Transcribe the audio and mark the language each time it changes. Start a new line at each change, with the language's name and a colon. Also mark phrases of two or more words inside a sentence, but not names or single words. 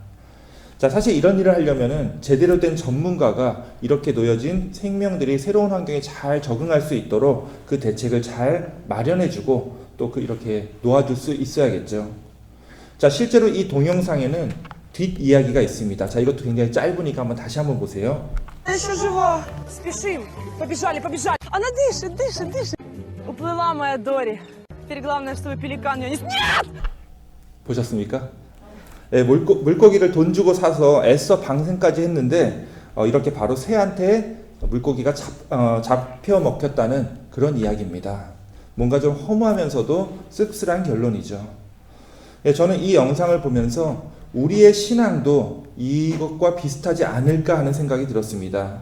Korean: 자, 사실 이런 일을 하려면은 제대로 된 전문가가 이렇게 놓여진 생명들이 새로운 환경에 잘 적응할 수 있도록 그 대책을 잘 마련해주고 또 이렇게 놓아줄 수 있어야겠죠. 자, 실제로 이 동영상에는 뒷이야기가 있습니다. 자, 이것도 굉장히 짧으니까 다시 한번 보세요.
Russian: Она еще жива! Спешим! Побежали! Она дышит! Уплыла моя Дори! Теперь главное, чтобы пеликан ее не... Нет!
Korean: 보셨습니까? 예, 물고기를 돈 주고 사서 애써 방생까지 했는데 이렇게 바로 새한테 물고기가 잡혀 먹혔다는 그런 이야기입니다. 뭔가 좀 허무하면서도 씁쓸한 결론이죠. 예, 저는 이 영상을 보면서 우리의 신앙도 이것과 비슷하지 않을까 하는 생각이 들었습니다.